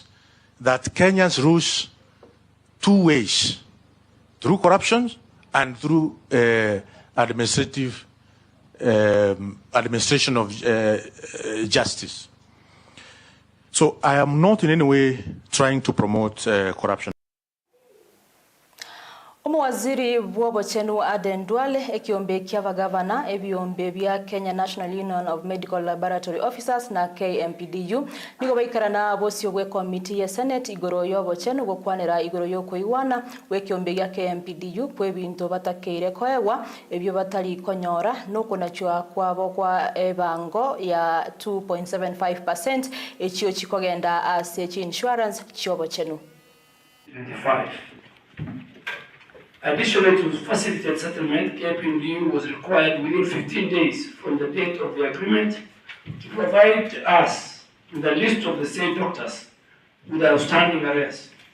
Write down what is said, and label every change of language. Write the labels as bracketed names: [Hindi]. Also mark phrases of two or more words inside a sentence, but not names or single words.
[English] That Kenyans lose two ways, through corruption and through administration of justice. So I am not in any way trying to promote corruption. [Gusii] Waziri Bwobochenu Aden Duale ekiombe kiava gavana ebiombe bya Kenya National Union of Medical Laboratory Officers na KMPDU nigo baikarana bosio gwe committee ya Senate igoro yobochenu gokwanera igoro yokoiwana wekiombe ya KMPDU kwe bintu batakeire koewa ebyo batali konyora nuko nachwa kwabo kwa ebango ya 2.75% ekyo chikogenda [English] as insurance [Gusii] chobochenu [English] 25. Additionally, to facilitate settlement, KMPDU was required within 15 days from the date of the agreement to provide us with a list of the same doctors with outstanding arrears.